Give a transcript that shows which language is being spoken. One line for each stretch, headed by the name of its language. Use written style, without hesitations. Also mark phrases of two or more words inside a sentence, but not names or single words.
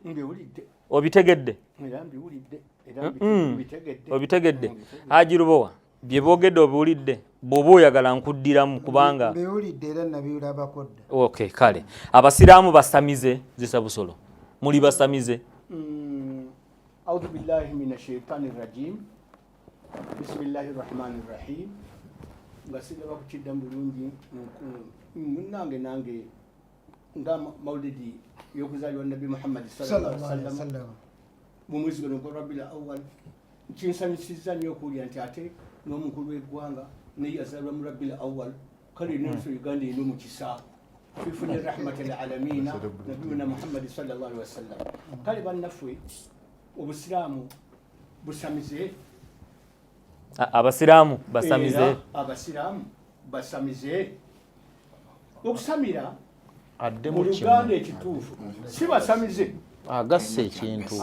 Ganda: Obitegedde? Obitegedde? Haji Lubowa bye boogedde obiwulidde? Bw'oba oyagala nkuddiramu kubanga biwulidde era nabirabako dda. Okay, kale abasiraamu basamize. Zisa Busolo muli basamize?
Arabic: أعوذ بالله من الشيطان الرجيم. بسم الله الرحمن الرحيم.
Ganda: Ngasida bakukidda bulungi nange nga maulidi yokuzaliwa Nabi Muhammad
Arabic: صلى الله عليه وسلم
Ganda: mu mwezi gwa Rabiul Awwal. Kinsanyisiza nnyo okulya nti ate n'omukulu w'eggwanga naye yazalwa mu Rabiul Awwal. Kale n'ensi Uganda eno mu kisa fifune
Arabic: رحمة للعالمين نبينا محمد صلى الله عليه وسلم.
Ganda: Kale bannaffe obusiraamu busamize. Abasiraamu basamize. Abasiraamu basamize. Okusamira adde mu Luganda ekituufu si basamize agasse ekintu